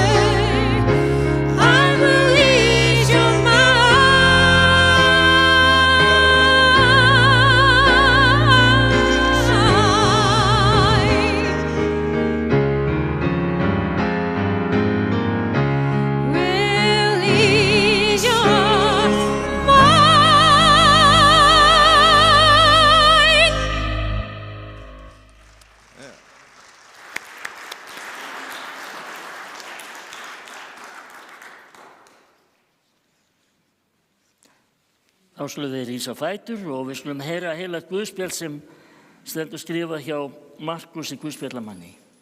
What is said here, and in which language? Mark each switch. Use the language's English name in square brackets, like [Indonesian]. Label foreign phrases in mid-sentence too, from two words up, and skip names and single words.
[English] I will lead your mind. Will lead your mind. [Icelandic] Þá skulum við rísa á fætur og við skulum heyra heila guðspjall sem stendur skrifað hjá Markúsi guðspjallamanni.